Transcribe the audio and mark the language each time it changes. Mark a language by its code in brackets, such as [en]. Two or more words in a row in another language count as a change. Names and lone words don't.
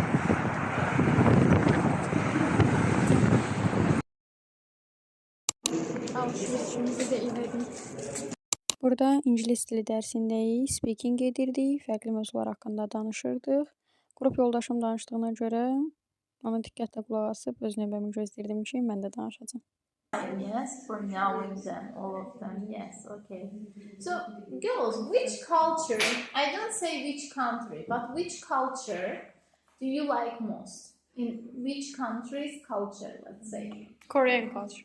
[az] Alışverişimizi də elədik. Burada ingilis dili dərsindəyik, speaking edirdik, fərqli mövzular haqqında danışırdıq. Qrup yoldaşım danışdığına görə ona diqqətlə qulaq asıb öz növbəmi gözləyirdim ki, mən də danışacağam. [en] Yes, for now and then, all of them, yes, okay. So, girls, which culture, I don't say which country, but which culture do you like most? In which country's culture, let's say? Korean culture.